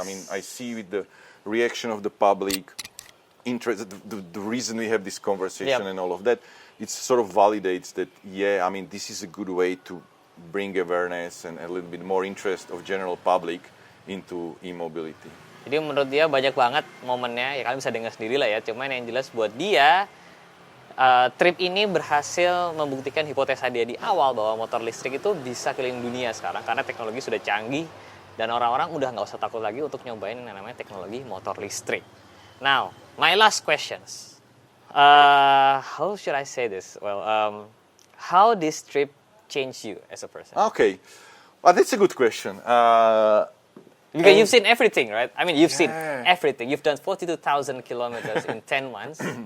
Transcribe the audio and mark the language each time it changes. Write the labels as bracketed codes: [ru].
[en] I mean, I see with the reaction of the public, interest, the reason we have this conversation and all of that, it sort of validates that, I mean, this is a good way to bring awareness and a little bit more interest of general public into e-mobility. [id] Jadi menurut dia banyak banget momennya, ya kalian bisa dengar sendiri lah ya. Cuman yang jelas buat dia, trip ini berhasil membuktikan hipotesa dia di awal bahwa motor listrik itu bisa keliling dunia sekarang karena teknologi sudah canggih dan orang-orang udah nggak usah takut lagi untuk nyobain yang namanya teknologi motor listrik. [en] Now, my last questions. How should I say this? Well, how this trip changed you as a person? Okay, well, that's a good question. Because you've seen everything, right? I mean, you've seen everything. You've done 42,000 kilometers in 10 months.